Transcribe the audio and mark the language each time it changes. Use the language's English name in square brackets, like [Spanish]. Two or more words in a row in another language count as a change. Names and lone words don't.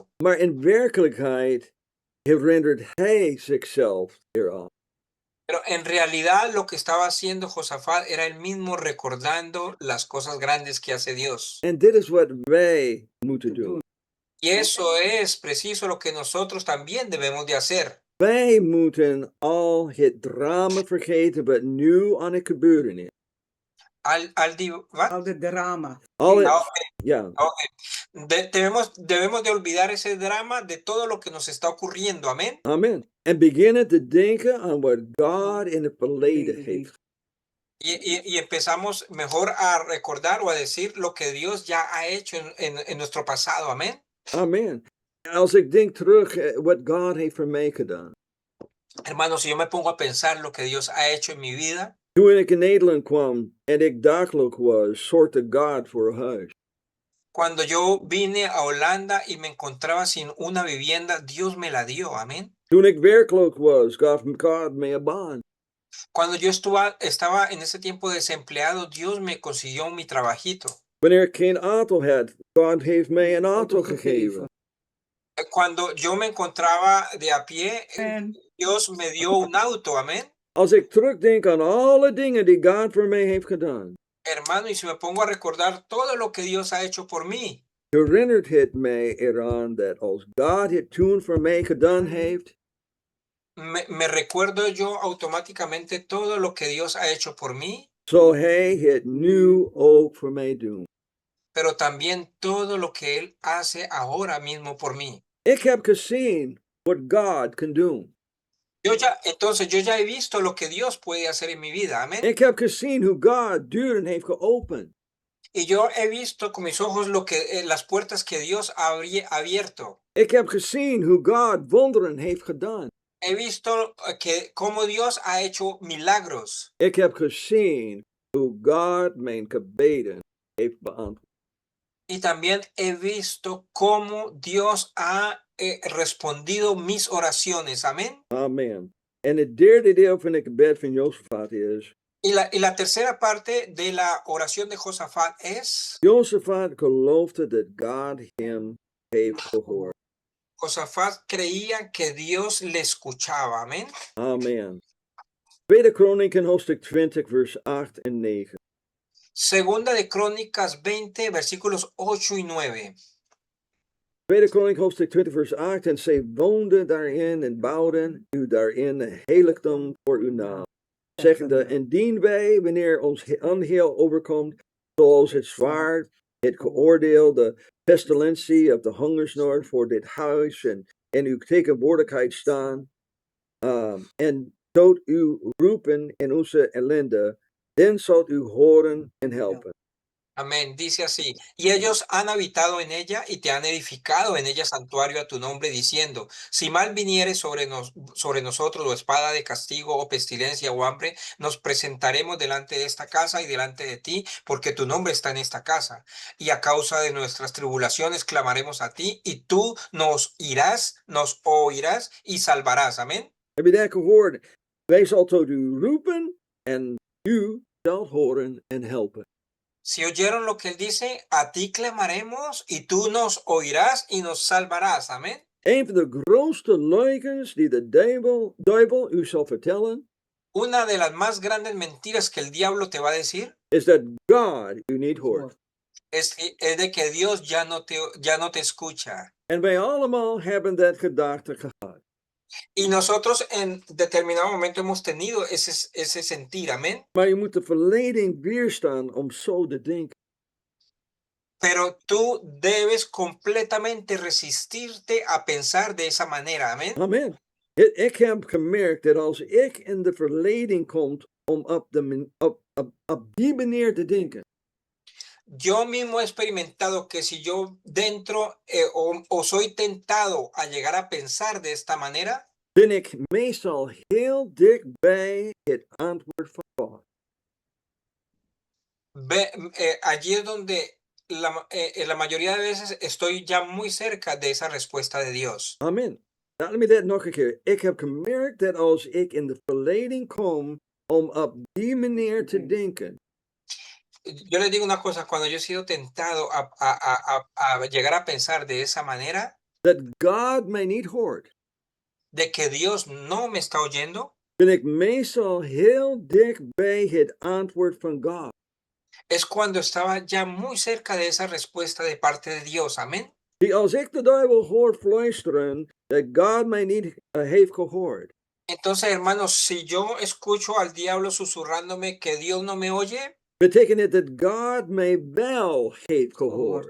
[Dutch] Maar in werkelijkheid herinnert hij zichzelf eraan. [Spanish] Pero en realidad lo que estaba haciendo Josafat era él mismo recordando las cosas grandes que hace Dios. [Dutch] En dit is wat wij moeten doen. [Spanish] Y eso es preciso lo que nosotros también debemos de hacer. [Dutch] Wij moeten al het drama vergeten wat nu aan het gebeuren is. Al de drama. Al het, Okay. ja, [Spanish] Debemos de olvidar ese drama de todo lo que nos está ocurriendo, amén. amen. [Dutch] En beginnen te denken aan wat God in het verleden heeft. [Spanish] Y empezamos mejor a recordar o a decir lo que Dios ya ha hecho en nuestro pasado, amén. Amen. [Dutch] Als ik denk terug wat God heeft voor mij gedaan. [Spanish] Hermanos, si yo me pongo a pensar lo que Dios ha hecho en mi vida, [Dutch] Toen ik in Nederland kwam en ik dakloos was, zorgde God voor een huis. [Spanish] cuando yo vine a Holanda y me encontraba sin una vivienda, Dios me la dio, amén. [Dutch] Toen ik werkloos was, gaf God mij een baan. [Spanish] Cuando yo estaba en ese tiempo desempleado, Dios me consiguió mi trabajito. [Dutch] Wanneer ik geen auto had, God heeft mij een auto gegeven. [Spanish] Cuando yo me encontraba de a pie, En Dios me dio un auto, amén. [Dutch] Als ik terugdenk aan alle dingen die God voor mij heeft gedaan, [Spanish] Hermano, y si me pongo a recordar todo lo que Dios ha hecho por mí, [Dutch] herinnert het mij eraan dat als God het toen voor mij gedaan heeft, [Spanish] me recuerdo yo automáticamente todo lo que Dios ha hecho por mí, [Dutch] zal Hij het nu ook voor mij doen. [Spanish] pero también todo lo que Él hace ahora mismo por mí. [Dutch] Ik heb gezien wat God kan doen. [Spanish] Entonces yo ya he visto lo que Dios puede hacer en mi vida, amén. [Dutch] Ik heb gezien hoe God deuren heeft geopend. [Spanish] Y yo he visto con mis ojos las puertas que Dios ha abierto. [Dutch] Ik heb gezien hoe God wonderen heeft gedaan. [Spanish] He visto cómo Dios ha hecho milagros. [Dutch] Ik heb gezien hoe God mijn gebeden heeft beantwoord. [Spanish] Y también he visto cómo Dios ha respondido mis oraciones. Amén. Amen. [Dutch] En het derde deel van het gebed van Jozefat is, [Spanish] Y la tercera parte de la oración de Josafat es, [Dutch] Jozefat geloofde dat God hem heeft gehoord. [Spanish] Josafat creía que Dios le escuchaba. Amén. Amen. [Dutch] Tweede Kronieken hoofdstuk 20 vers 8 en 9. [Spanish] Segunda de Crónicas 20, versículos 8 y 9. [Dutch] Tweede Kronieken hoofdstuk 20 vers 8. En zij woonden daarin en bouwden u daarin een heiligdom voor uw naam. Zeggende, indien wij, wanneer ons onheil overkomt, zoals het zwaard, het geoordeel, de pestilentie of de hongersnood voor dit huis en uw tegenwoordigheid staan, en tot u roepen in onze ellende, dan zult u horen en helpen. Amén. [Spanish] Dice así, y ellos han habitado en ella y te han edificado en ella santuario a tu nombre, diciendo, si mal viniere sobre nosotros o espada de castigo o pestilencia o hambre, nos presentaremos delante de esta casa y delante de ti, porque tu nombre está en esta casa. Y a causa de nuestras tribulaciones clamaremos a ti, y tú nos oirás y salvarás. Amén. [Dutch] Heb je dat gehoord? Wij zal tot u roepen en u zult horen en helpen. [Spanish] Si oyeron lo que él dice, a ti clamaremos y tú nos oirás y nos salvarás. Amén. [Dutch] Een van de grootste leugens die de duivel u zal vertellen, [Spanish] Una de las más grandes mentiras que el diablo te va a decir [Dutch] is dat God u niet hoort. [Spanish] es de que Dios ya no te escucha. [Dutch] En wij allemaal hebben dat gedachte gehad. [Spanish] Y nosotros en determinado momento hemos tenido ese sentir, amén. [Dutch] Maar je moet de verleiding weerstaan om zo te denken. [Spanish] Pero tú debes completamente resistirte a pensar de esa manera, amén. Amen. [Dutch] Ik heb gemerkt dat als ik in de verleiding kom om op die manier te denken, [Spanish] Yo mismo he experimentado que si yo dentro o soy tentado a llegar a pensar de esta manera, [Dutch] ben ik meestal heel dicht bij het antwoord van God. [Spanish] allí es donde la mayoría de veces estoy ya muy cerca de esa respuesta de Dios. [Dutch] Amen. Laat me dat nog een keer. Ik heb gemerkt dat als ik in de verleiding kom om op die manier te denken, [Spanish] Yo les digo una cosa, cuando yo he sido tentado a llegar a pensar de esa manera, [Dutch] dat God mij niet hoort, [Spanish] de que Dios no me está oyendo, [Dutch] ben ik meestal heel dicht bij het antwoord van God. [Spanish] es cuando estaba ya muy cerca de esa respuesta de parte de Dios. Amén. [Dutch] Die als ik de duivel hoor fluisteren dat God mij niet heeft gehoord, [Spanish] Entonces, hermanos, si yo escucho al diablo susurrándome que Dios no me oye, [Dutch] betekent het dat God mij wel heeft gehoord.